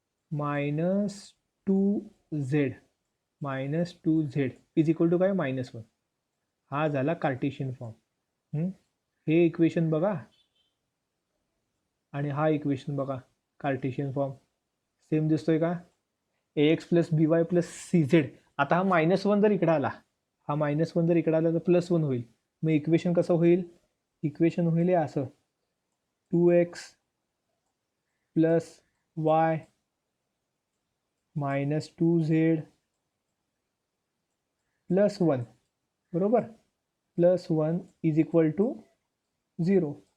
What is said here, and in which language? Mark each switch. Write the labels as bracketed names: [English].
[English] -2z -2z is equal to [Marathi] काय [English] -1. [Marathi] हा झाला कार्टेशियन फॉर्म. हे इक्वेशन बघा आणि हा इक्वेशन बघा, कार्टेशियन फॉर्म सेम दिसतोय का? [English] ax plus b y plus c z. [Marathi] आता हा -1 जर इकडे आला, हा -1 जर इकडे आला तर +1 होईल. मग इक्वेशन कसं होईल? इक्वेशन होईल हे असं, [English] 2x plus y -2z plus 1, [Marathi] बरोबर, [English] +1 is equal to 0.